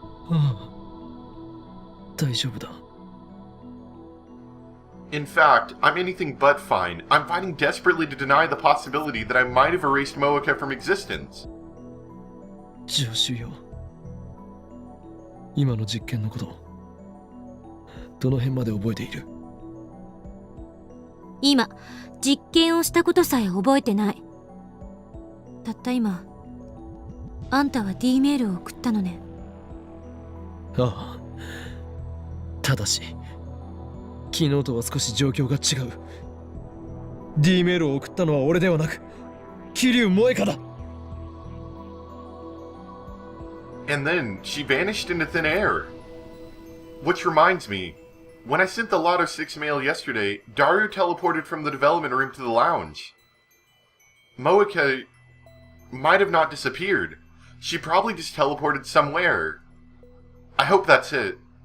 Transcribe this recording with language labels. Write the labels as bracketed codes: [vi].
[ja] ああ、大丈夫だ。 [en] In fact, I'm anything but fine. I'm fighting desperately to deny the possibility that I might have erased Moeka from existence. [ja] 助手よ。今の実験のこと、どの辺まで覚えている？今、実験をしたことさえ覚えてない。たった今、あんたは D メールを送ったのね。ああ。ただし、昨日とは少し状況が違う。 D メールを送ったのは俺ではなく、桐生萌香だ。 [en] And then she vanished into thin air. Which reminds me, when I sent the Lotto 6 mail yesterday, Daru teleported from the development room to the lounge. Moeka might have not disappeared. She probably just teleported somewhere. I hope that's it.